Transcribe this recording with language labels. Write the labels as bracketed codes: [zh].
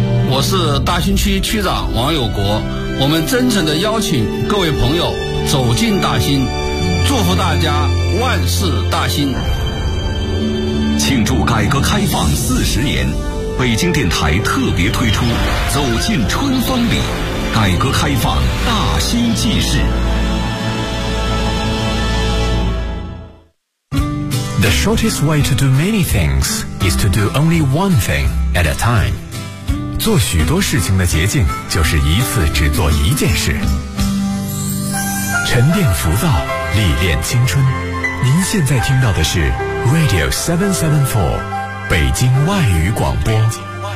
[zh] 我是大兴区区长王友国，我们真诚地邀请各位朋友走进大兴，祝福大家万事大兴。庆祝改革开放40年，北京电台特别推出《走进春风里》，改革开放大新纪事。 [en] The shortest way to do many things is to do only one thing at a time. [zh] 做许多事情的捷径就是一次只做一件事。沉淀浮躁，历练青春。您现在听到的是 Radio 774，北京外语广播。